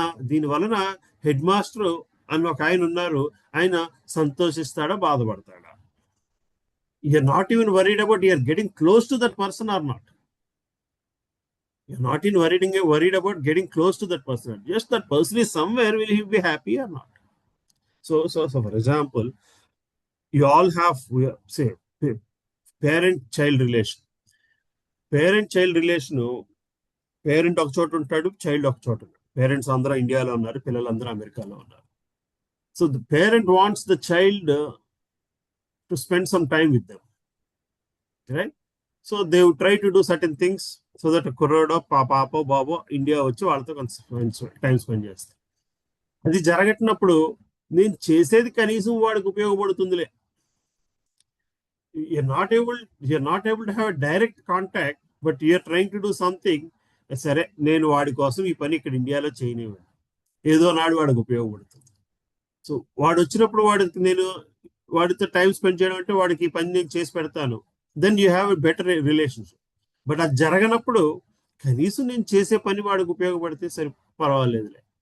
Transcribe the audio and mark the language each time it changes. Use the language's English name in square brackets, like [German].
[Telugu] దీని వలన head master అని ఒక ఆయన ఉన్నారు, ఆయన సంతోషిస్తాడా బాధపడతాడా? [English] you're not even worried about you're getting close to that person or not. You're not even worried about getting close to that person. Just that person is somewhere, will he be happy or not? So for example, you all have, say, parent-child relation. Parent-child relation, [Telugu] parent ఒక చోట ఉంటాడు, child ఒక చోట ఉంటాడు. Parents అందరూ ఇండియాలో ఉన్నారు, పిల్లలందరూ అమెరికాలో ఉన్నారు. [English] So the parent wants the child to spend some time with them, right? So they would try to do certain things so that [Telugu] కుర్రోడో పాపో బాబో ఇండియా వచ్చి వాళ్ళతో కొంచెం టైం స్పెండ్ చేస్తారు. అది జరగట్టినప్పుడు నేను చేసేది కనీసం వాడికి ఉపయోగపడుతుందిలే, [English] you're not able to have a direct contact, but you're trying to do something. [Telugu] సరే నేను వాడి కోసం ఈ పని ఇక్కడ ఇండియాలో చేయనివ్వండి, ఏదో నాడు వాడికి ఉపయోగపడుతుంది. సో వాడు వచ్చినప్పుడు నేను వాడితో టైం స్పెండ్ చేయడం అంటే వాడికి ఈ పని నేను చేసి పెడతాను, [English] Then you have a better relationship. [Telugu] But అది జరగనప్పుడు కనీసం నేను చేసే పని వాడికి ఉపయోగపడితే సరే, పర్వాలేదులే.